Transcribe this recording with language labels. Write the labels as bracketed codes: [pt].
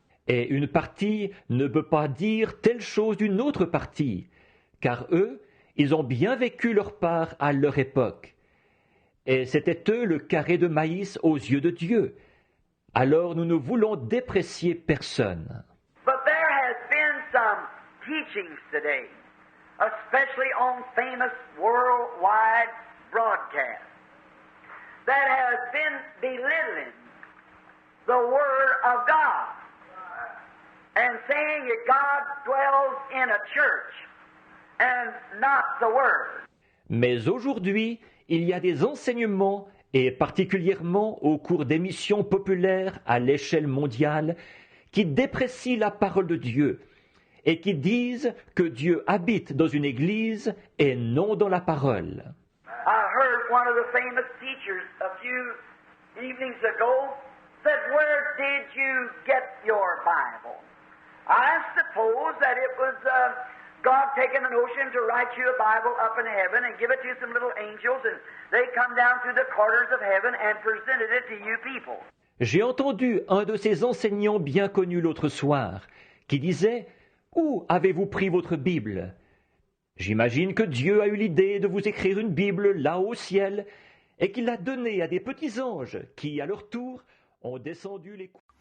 [fr] Et une partie ne peut pas dire telle chose d'une autre partie, car eux, ils ont bien vécu leur part à leur époque. Et c'était eux le carré de maïs aux yeux de Dieu. Alors nous ne voulons déprécier personne. [en] But there has been some teachings today, especially on famous worldwide broadcasts, that has been belittling the Word of God and saying that God dwells in a church and not the Word. [fr] Mais aujourd'hui, il y a des enseignements, et particulièrement au cours d'émissions populaires à l'échelle mondiale, qui déprécient la parole de Dieu et qui disent que Dieu habite dans une église et non dans la parole. [en] I heard one of the famous teachers a few evenings ago said, "Where did you get your Bible?" I suppose that it was God taking the notion to write you a Bible up in heaven and give it to some little angels, and they come down through the corridors of heaven and presented it to you people. [fr] J'ai entendu un de ces enseignants bien connus l'autre soir qui disait « Où avez-vous pris votre Bible ?» J'imagine que Dieu a eu l'idée de vous écrire une Bible là-haut au ciel et qu'il l'a donnée à des petits anges qui, à leur tour, ont descendu les coups.